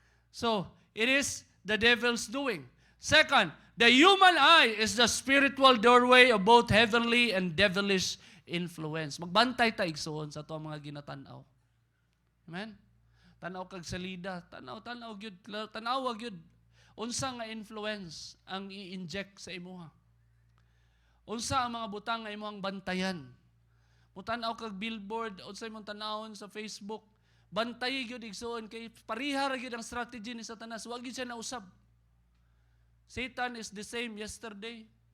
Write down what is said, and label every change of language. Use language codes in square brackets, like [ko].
[en] So, it is the devil's doing. Second, the human eye is the spiritual doorway of both heavenly and devilish influence. [ceb] Magbantay ta igsoon sa ito mga ginatanaw. Amen? Tanaw kag salida, tanaw gyud, tanaw gyud. Unsa nga influence ang i-inject sa imuha? Unsa ang mga butang nga imong bantayan? Mutanaw kag billboard, unsa imong tanawon sa Facebook, bantay gyud igsoon kay pariha ra gyud ang strategy ni Satanas, wa gyud siya nausab. [en] Satan is the same yesterday.